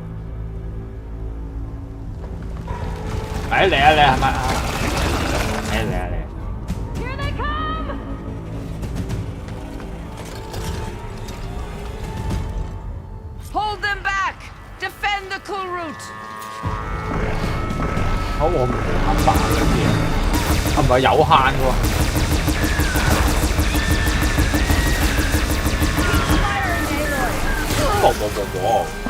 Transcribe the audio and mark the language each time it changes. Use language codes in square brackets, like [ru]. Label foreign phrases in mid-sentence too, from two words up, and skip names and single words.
[yue] 嚟啊！係咪啊？嚟啊！ [en] Here they come! Hold them back! Defend the cool route! [yue] 好，我唔啱白嗰啲嘢，係咪有限喎？冇。